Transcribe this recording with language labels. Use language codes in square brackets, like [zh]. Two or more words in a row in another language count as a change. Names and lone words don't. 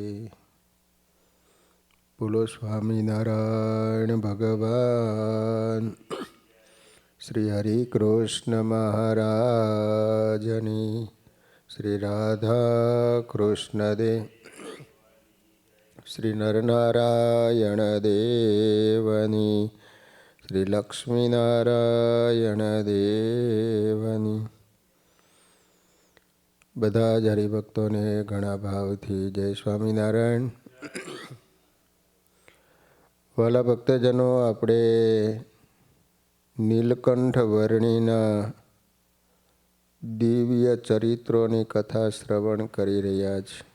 [gu] બોલો સ્વામીનારાયણ ભગવાન શ્રી હરિ કૃષ્ણ મહારાજની, શ્રી રાધા કૃષ્ણ દેવ, શ્રી નરનારાયણ દેવની, શ્રી લક્ષ્મીનારાયણ દેવની। બધા જ હરિભક્તોને ઘણા ભાવથી જય સ્વામિનારાયણ। વાલા ભક્તજનો, આપણે નીલકંઠ વર્ણિના દિવ્ય ચરિત્રોની કથા શ્રવણ કરી રહ્યા છે।